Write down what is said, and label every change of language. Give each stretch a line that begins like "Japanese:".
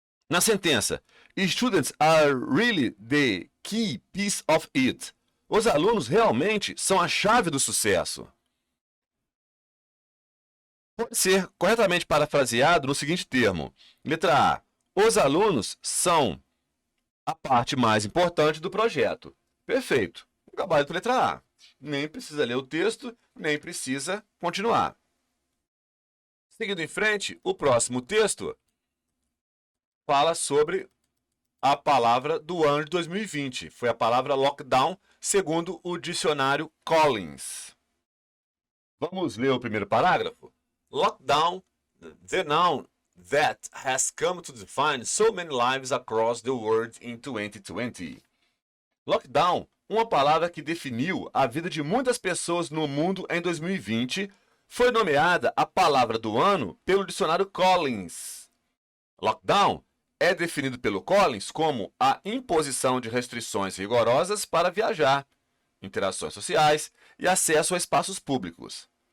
Portuguese: Na sentença,
English: students are really the key piece of it.
Portuguese: Os alunos realmente são a chave do sucesso. Pode ser corretamente parafraseado no seguinte termo. Letra A. Os alunos são a parte mais importante do projeto. Perfeito. O gabarito letra A. Nem precisa ler o texto, nem precisa continuar. Seguindo em frente, o próximo texto fala sobre a palavra do ano de 2020. Foi a palavra lockdown, segundo o dicionário Collins. Vamos ler o primeiro parágrafo?
English: Lockdown, the noun that has come to define so many lives across the world in 2020.
Portuguese: Lockdown, uma palavra que definiu a vida de muitas pessoas no mundo em 2020, foi nomeada a palavra do ano pelo dicionário Collins. Lockdown é definido pelo Collins como a imposição de restrições rigorosas para viajar, interações sociais e acesso a espaços públicos.